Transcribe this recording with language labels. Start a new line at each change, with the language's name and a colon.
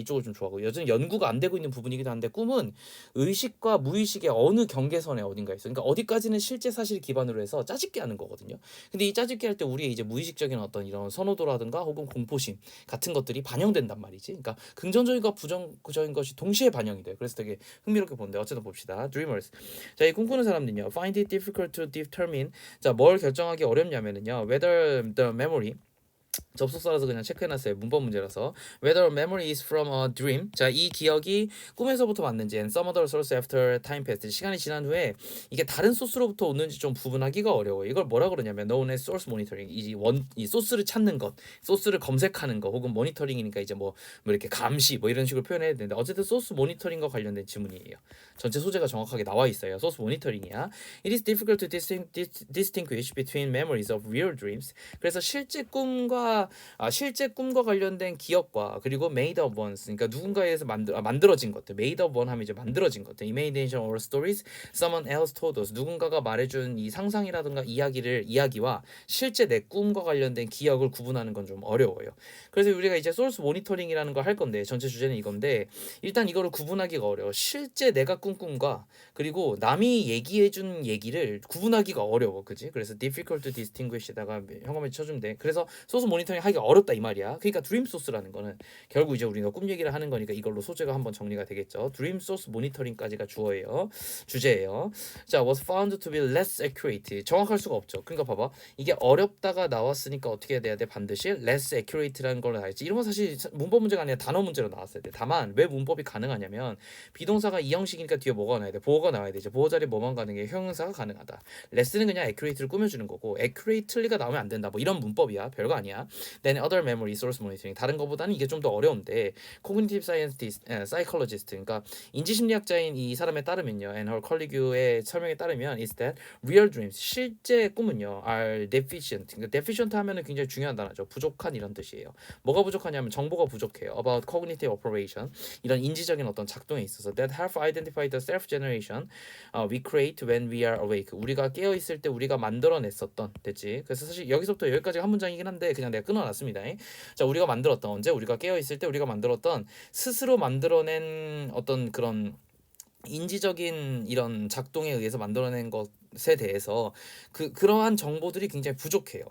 Korean: 이쪽을 좀 좋아하고, 여전히 연구가 안 되고 있는 부분이기도 한데, 꿈은 의식과 무의식의 어느 경계선에 어딘가 있어. 그러니까 어디까지는 실제 사실 기반으로 해서 짜집게 하는 거거든요. 근데 이 짜집게 할 때 우리의 이제 무의식적인 어떤 이런 선호도라든가 혹은 공포심 같은 것들이 반영된단 말이지. 그러니까 긍정적인과 부정적인 것이 동시에 반영이 돼요. 그래서 되게 흥미롭게 보는데, 어쨌든 봅시다.
English: Dreamers.
Korean: 자, 이 꿈꾸는 사람들은요,
English: find it difficult to determine.
Korean: 자, 뭘 결정하기 어렵냐면은요,
English: whether the memory,
Korean: 접속사라서 그냥 체크해놨어요. 문법 문제라서.
English: Whether memory is from a dream.
Korean: 자, 이 기억이 꿈에서부터 왔는지,
English: and some other source after time passed.
Korean: 시간이 지난 후에 이게 다른 소스로부터 오는지 좀 구분하기가 어려워요. 이걸 뭐라 그러냐면
English: known as source monitoring.
Korean: 이 소스를 찾는 것, 소스를 검색하는 것, 혹은 모니터링이니까 이제 뭐 이렇게 감시 뭐 이런 식으로 표현해야 되는데, 어쨌든 소스 모니터링과 관련된 지문이에요. 전체 소재가 정확하게 나와 있어요. 소스 모니터링이야.
English: It is difficult to distinguish between memories of real dreams.
Korean: 그래서 실제 꿈과 관련된 기억과, 그리고
English: made up ones,
Korean: 그러니까 누군가에 의해서 만들어진 것들.
English: made up one
Korean: 하면 이제 만들어진 것들.
English: imagination or stories someone else told us.
Korean: 누군가가 말해준 이 상상이라든가 이야기와 실제 내 꿈과 관련된 기억을 구분하는 건 좀 어려워요. 그래서 우리가 이제 소스 모니터링이라는 걸 할 건데, 전체 주제는 이건데, 일단 이거를 구분하기가 어려워. 실제 내가 꾼 꿈과 그리고 남이 얘기해준 얘기를 구분하기가 어려워, 그지? 그래서
English: difficult to distinguish
Korean: 에다가 현관에 쳐주면 돼. 그래서 소스 모니터링 하기가 어렵다 이 말이야. 그러니까 드림 소스라는 거는 결국 이제 우리가 꿈 얘기를 하는 거니까 이걸로 소재가 한번 정리가 되겠죠. 드림 소스 모니터링까지가 주제예요.
English: 자, was found to be less accurate.
Korean: 정확할 수가 없죠. 그러니까 봐봐, 이게 어렵다가 나왔으니까 어떻게 돼야 돼? 반드시
English: less accurate
Korean: 라는 걸로 나와있지. 이런 건 사실 문법 문제가 아니라 단어 문제로 나왔어야 돼. 다만 왜 문법이 가능하냐면, 비동사가 이 형식이니까 뒤에 뭐가 나와야 돼? 보어가 나와야 되죠. 보어 자리에 뭐만 가능해? 형용사가 가능하다. less는 그냥 accurate를 꾸며주는 거고, accurately가 나오면 안 된다. 뭐 이런 문법이야. 별거 아니야.
English: Then other memory source monitoring.
Korean: 다른 거보다는 이게 좀 더 어려운데,
English: cognitive scientist, psychologist,
Korean: 그러니까 인지심리학자인 이 사람에 따르면요,
English: and her colleague
Korean: 의 설명에 따르면
English: is that real dreams,
Korean: 실제 꿈은요,
English: are deficient.
Korean: 그러니까 deficient 하면은 굉장히 중요한 단어죠. 부족한 이런 뜻이에요. 뭐가 부족하냐면 정보가 부족해요.
English: About cognitive operation,
Korean: 이런 인지적인 어떤 작동에 있어서
English: that help identify the self generation we create when we are awake.
Korean: 우리가 깨어 있을 때 우리가 만들어냈었던, 됐지? 그래서 사실 여기서부터 여기까지가 한 문장이긴 한데 그냥 내가 끊어놨습니다. 자, 우리가 만들었던, 언제 우리가 깨어 있을 때 우리가 만들었던, 스스로 만들어낸 어떤 그런 인지적인 이런 작동에 의해서 만들어낸 것에 대해서 그러한 정보들이 굉장히 부족해요.